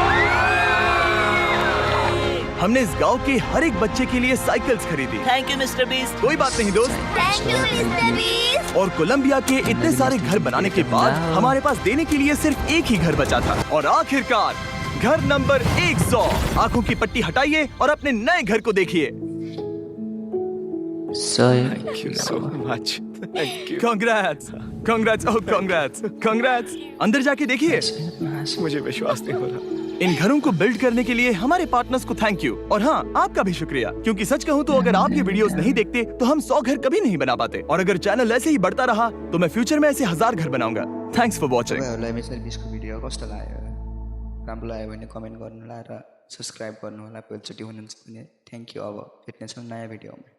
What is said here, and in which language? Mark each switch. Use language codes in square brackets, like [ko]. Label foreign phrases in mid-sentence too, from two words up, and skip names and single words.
[hi] हमने इस गांव के हर एक बच्चे के लिए साइकिल्स खरीदी। [en] thank you Mister Beast. [hi] कोई बात नहीं दोस्त। [en] thank you Mister Beast. [hi] और कोलंबिया के इतने सारे घर बनाने के बाद हमारे पास देने के लिए सिर्फ एक ही घर बचा था। और आखिरकार घर नंबर 100। आंखों की पट्टी हटाइए और अपने नए घर को देखिए। [en] thank you so much. thank you. congrats, congrats, oh congrats, congrats. [hi] अंदर जाके देखिए। मुझे विश्वास नहीं हो रहा। इन घरों को बिल्ड करने के लिए हमारे पार्टनर्स को [en] thank you. [hi] और हाँ, आपका भी शुक्रिया, क्योंकि सच कहूँ तो अगर आप ये वीडियोस नहीं देखते तो हम 100 घर कभी नहीं बना पाते। और अगर चैनल ऐसे ही बढ़ता रहा तो मैं फ्यूचर में ऐसे 1000 घर बनाऊंगा। [en] thanks for watching. [ne] राम्रो लाग्यो भने कमेन्ट गर्नु होला र सब्सक्राइब गर्नु होला पहिलोचोटि हुनुहुन्छ भने। [en] thank you. [ne] अब भेट्नेछौँ नयाँ भिडियोमा।